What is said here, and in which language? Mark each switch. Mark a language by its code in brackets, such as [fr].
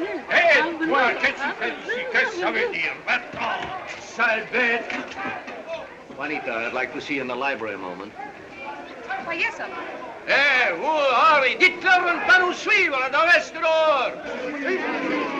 [fr] Hé, toi, qu'est-ce que tu fais ici? Qu'est-ce que ça veut dire? Va-t'en, sale bête! [en] Juanita, I'd like to see you in the library a moment. Why, yes, sir. [fr] Hé, vous, Harry, dites-leur de ne pas nous suivre, de rester dehors!